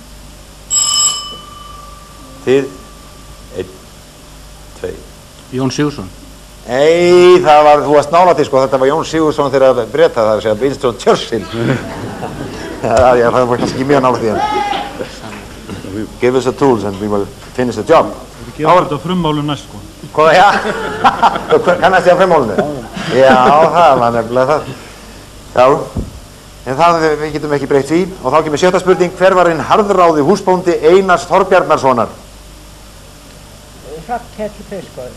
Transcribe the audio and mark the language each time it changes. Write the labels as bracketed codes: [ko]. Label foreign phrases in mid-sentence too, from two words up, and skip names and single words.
[is] Þið. 1, 2. Jón Sigurðsson. Nei, það var, þú varst nálægt í, sko, þetta var Jón Sigurðsson þegar að breyta, það er að segja Winston Churchill. Það var kannski ekki mjög nálægt í hann. [en] Give us the tools and we will finish the job. [is] Við gerum þetta frummálum næst, sko. Hvað, já? Kannast ég á frummálunni? Já, það var nefnilega það. Já. En það, við getum ekki breytt því. Og þá kemur 7. spurning, hver var hinn harðráði húsbóndi Einars Þorbjarnarssonar? Hrafnkell Freyskóði.